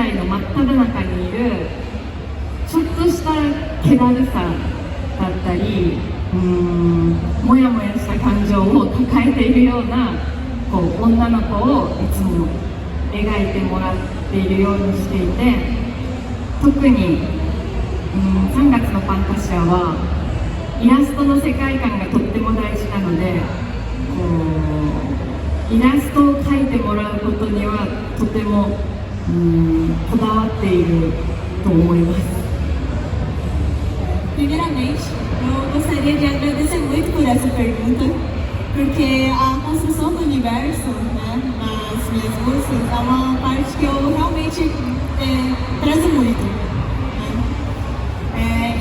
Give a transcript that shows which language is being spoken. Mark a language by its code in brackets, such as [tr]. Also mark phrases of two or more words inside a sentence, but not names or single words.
[ja] 代の真っ只中にいるちょっとした気だるさだったり、もやもやした感情を抱えているような女の子をいつも描いてもらっているようにしていて、特に3月のファンタシアはイラストの世界観がとっても大事なので、イラストを描いてもらうことにはとてもこだわっていると思います。 [pt] Primeiramente, eu gostaria de agradecer muito por essa pergunta, porque a construção do universo, né, nas minhas músicas é uma parte que eu realmente prezo muito. Né?